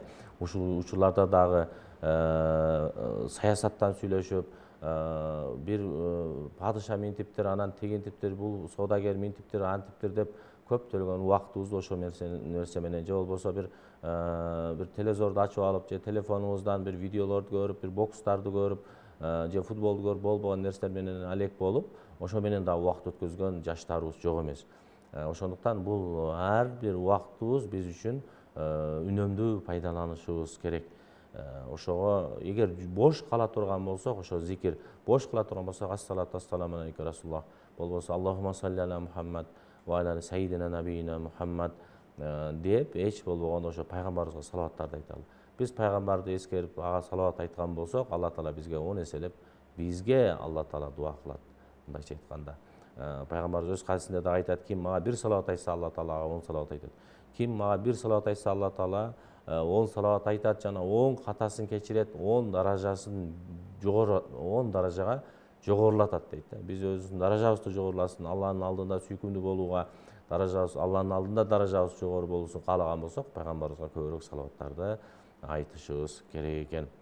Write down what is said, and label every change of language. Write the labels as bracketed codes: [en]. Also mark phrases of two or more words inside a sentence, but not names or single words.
[ky] Ушул учурларда дагы саясаттан сүйлөшүп, бир падыша минтиптир, анан тигинтиптир, бул соодагер минтиптир, антиптир деп көптөгөн убактыбызды ошол нерсе менен же болбосо бир телевизорду ачып алып же телефонубуздан бир видеолорду көрүп, бир бокстарды көрүп, же футболду көрүп болбогон нерселер менен алек болуп, ошо менен дагы убакыт өткөзгөн жаштарыбыз жок эмес. Ошондуктан бул ар бир убактыбыз биз үчүн үнөмдүү пайдаланышыбыз керек. Ошого эгер бош кала турган болсок, ошо зикир, бош кыла турган болсок, [ar] الصلاة والسلام عليك رسول الله, [ky] болбосо [ar] اللهم صل على محمد وعلى سيدنا نبينا محمد [ky] деп эч болгондо ошо пайгамбарыбызга салаваттарды айталы. Биз пайгамбарды эскерип, ага салават айткан болсок, Алла таала бизге 10 эселеп, бизге Алла таала дуа кылат. Мындайча айтканда, пайгамбарыбыз өз хадисинде да айтат, ким мага бир салават айтса, Алла таалага 10 салават айтат. Ким мага бир салават айтса, Алла таала 10 салават айтат жана 10 катасын кечирет, 10 даражасын жогору, 10 даражага жогорулатат дейт. Биз өзүбүздүн даражабызды жогоруласын, Алланын алдында сүйкүмдүү болууга, даражабыз Алланын алдында даражабыз жогору болуусун каалаган болсок, пайгамбарыбызга көбүрөөк салаваттарды айтышыбыз керек экен.